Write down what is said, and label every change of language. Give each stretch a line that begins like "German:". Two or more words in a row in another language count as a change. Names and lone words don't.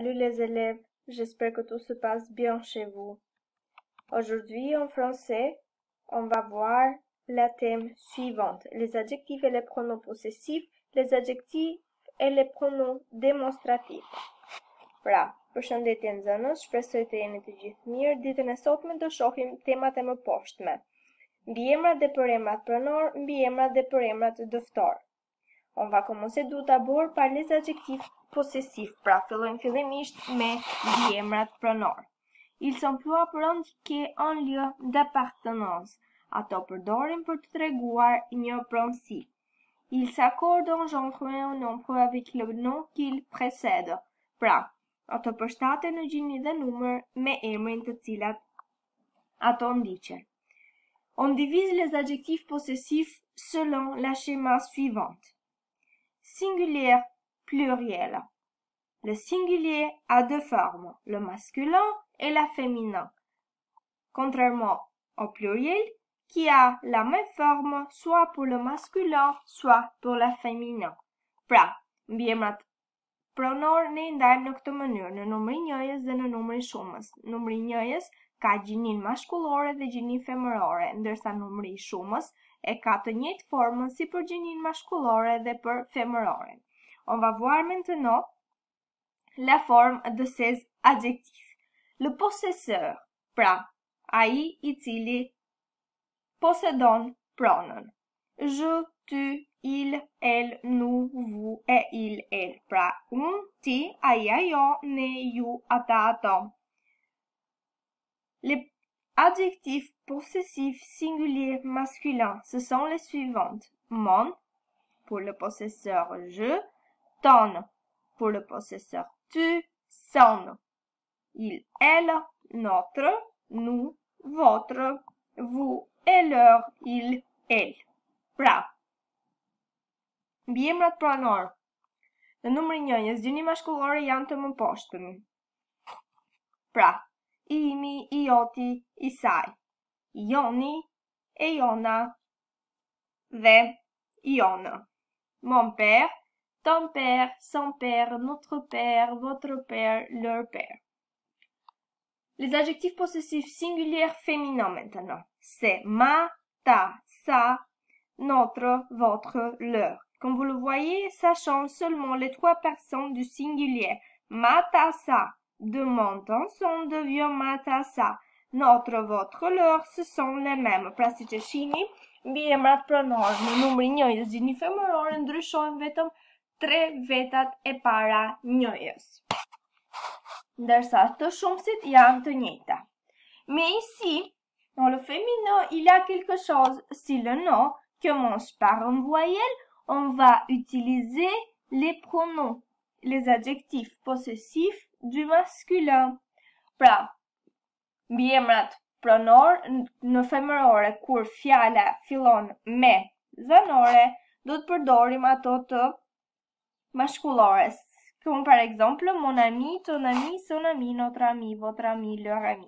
French: les élèves, j'espère que tout se passe bien chez vous. Aujourd'hui, en français, on va voir le thème suivant, les adjectifs et les pronoms possessifs, les adjectifs et les pronoms démonstratifs.
Albanian: Pra, përshëndetje nxënës, shpresoj të jeni të gjithë mirë. Ditën e sotme do shohim temat e mëposhtme. Mbiemrat dhe përemrat pronor, mbiemrat dhe përemrat dëftor.
French: On va commencer tout d'abord par les adjectifs possessifs.
Albanian: Pra, fillojmë fillimisht me mbiemrat pronor.
French: Ils s'emploient pour indiquer un lieu d'appartenance.
Albanian: Ato përdorin për të treguar një pronësi.
French: Ils s'accordent en genre et en nombre avec le nom qu'ils précèdent.
Albanian: Pra, ato përshtaten në gjini dhe numër me emrin të cilat ato ndiqen.
French: On divise les adjectifs possessifs selon la schéma suivante. Singulier, pluriel. Le singulier a deux formes, le masculin et la féminin. Contrairement au pluriel, qui a la même forme soit pour le masculin, soit pour le féminin.
Albanian: Pra, mbiemrat pronor ne ndajmë në këtë mënyrë, në numrin njëjës dhe në numrin shumës. Numri njëjës ka gjinin maskullore dhe gjinin femërore, ndërsa numri i shumës e ka të njëjtë formën si për gjinin maskullore dhe për femërore.
French: On va voir maintenant la forme de ces adjectifs. Le possesseur,
Albanian: pra, ai i cili possedon pronon.
French: Je, tu, il, elle, nous, vous et il, elle.
Albanian: Pra, unë, ti, ai, ajo, ne, ju, ata, ato.
French: Les adjectifs possessifs singuliers masculins, ce sont les suivants. Mon, pour le possesseur je, ton, pour le possesseur tu, son. Il, elle, notre, nous, votre, vous et leur, il, elle.
Albanian: Pra, mbiemrat pronor. Në numri njëjës, gjini maskullore janë të mëposhtëm. Pra, i imi, i joti, i saj. I joni, e jona dhe i jona.
French: Mon père, ton père, son père, notre père, votre père, leur père. Les adjectifs possessifs singuliers féminins maintenant. C'est ma, ta, sa, notre, votre, leur. Comme vous le voyez, ça change seulement les trois personnes du singulier. Ma, ta, sa. De mon, ton, son devient ma, ta, sa. Notre, votre, leur, ce sont les mêmes.
Albanian: Pra si që shihni, mbiemrat pronor në numri njëjës gjini femërore ndryshojnë vetëm 3 vetat e para njëjës. Ndërsa të shumësit janë të njëjta.
French: Mais ici, dans le féminin, il y a quelque chose, si le nom commence par une voyelle, on va utiliser les pronoms, les adjectifs possessifs du masculin.
Albanian: Pra, mbiemrat pronor në femërore kur fjala fillon me zanore, do të përdorim ato të maskullores.
French: Comme par exemple mon ami, ton ami, son ami, notre ami, votre ami, leur ami.